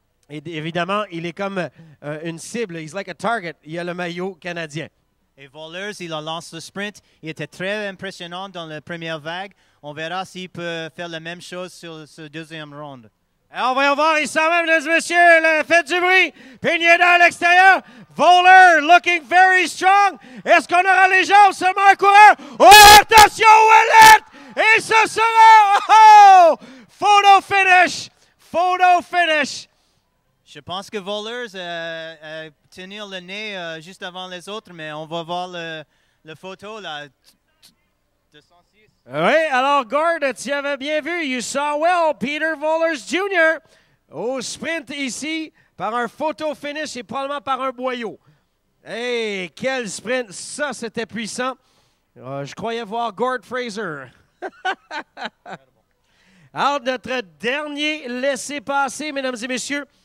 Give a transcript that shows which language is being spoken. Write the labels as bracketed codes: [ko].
[fr] Et évidemment, il est comme une cible. [en] He's like a target. [fr] Il a le maillot canadien. Et Vollers, il a lancé le sprint. Il était très impressionnant dans la première vague. On verra s'il peut faire la même chose sur ce deuxième round. Alors, voyons voir, il s'en va, mesdames et messieurs, faites du bruit. Pineda à l'extérieur. [en] Voller looking very strong. [fr] Est-ce qu'on aura les jambes seulement un coureur? Oh, attention, Ouellet! Et ce sera, oh, photo finish. Photo finish. Je pense que Vollers tenir le nez juste avant les autres, mais on va voir le photo là. 206. Oui, alors Gord, tu avais bien vu. [en] You saw well Peter Vollers Jr. [fr] au sprint ici par un photo finish et probablement par un boyau. Hey, quel sprint! Ça, c'était puissant. Je croyais voir Gord Fraser. Alors, notre dernier laissez-passer, mesdames et messieurs.